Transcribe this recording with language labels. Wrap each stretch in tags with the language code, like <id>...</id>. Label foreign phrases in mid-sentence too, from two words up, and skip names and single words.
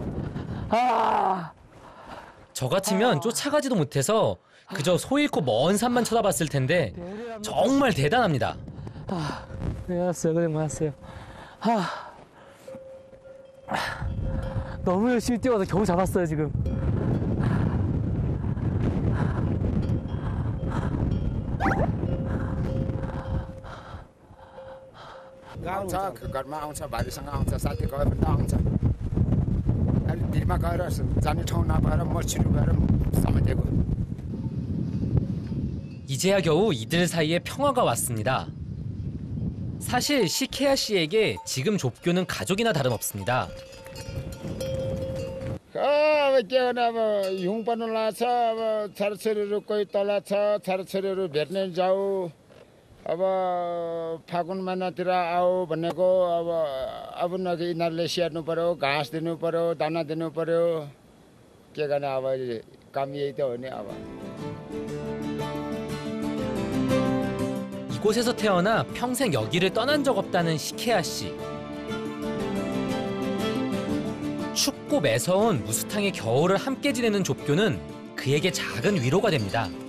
<ko>저 같으면 쫓아가지도 못해서 그저 소 잃고 먼 산만 쳐다봤을 텐데 정말 대단합니다. 고생 많았어요. 너무 열심히 뛰어서 겨우 잡았어요 지금.</ko> <ne>आउँछ घरमा आउँछ भाइसँग आउँछ साथी गएर पनि आउँछ अनि भिरमा गएर जाने ठाउँ नपाएर मसिनो गएर समातेको.</ne> <ko>이제야 겨우 이들 사이에 평화가 왔습니다. 사실 시케야 씨에게 지금 좁교는 가족이나 다름없습니다.</ko> <ne>अब के भने अब हिउँ पर्नु लाग्छ अब छोराछोरीहरू कोही तल छ छोराछोरीहरू भेट्ने जाऊ अब फागुन महिनातिर आऊ भनेको अब नगि यिनीहरूले स्याहार्नु पर्यो घाँस दिनु पर्यो दाना दिनु पर्यो के गर्ने अब काम यही त हो नि अब</ne> <ko>이곳에서 태어나 평생 여기를 떠난 적 없다는 시케아 씨. 춥고 매서운 무스탕의 겨울을 함께 지내는 좁교는 그에게 작은 위로가 됩니다.</ko>